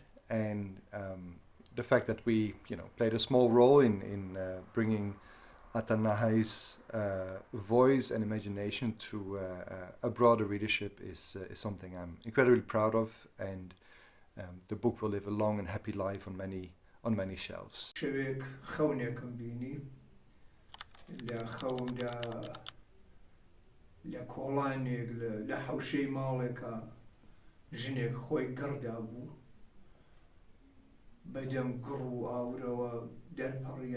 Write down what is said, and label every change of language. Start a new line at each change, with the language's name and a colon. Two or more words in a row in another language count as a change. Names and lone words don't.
English: And the fact that we, played a small role in bringing Ata Nahai's voice and imagination to a broader readership is something I'm incredibly proud of, and the book will live a long and happy life on many shelves.
Central Kurdish: شەوێک خەونێکم بینی لە خەوندا لە کۆڵانێک لە حەوشەی ماڵێکە ژنێک خۆی گڕدا بوو بەدەم گڕ و ئاورەوە دەرپەڕیە